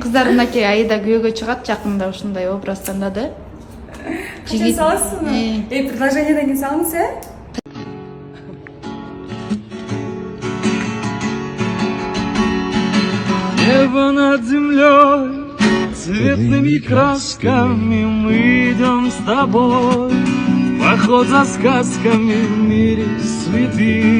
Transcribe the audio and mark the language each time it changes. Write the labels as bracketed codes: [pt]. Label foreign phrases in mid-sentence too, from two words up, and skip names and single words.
[ky] кыздар мынакей Аида күйөөгө чыгат жакында ушундай образ тандады. Качан саласызбы? Предложениеден кийин салыңыз, [ru] Небо над землей цветными красками мы идем с тобой. Поход за сказками в мире суеты.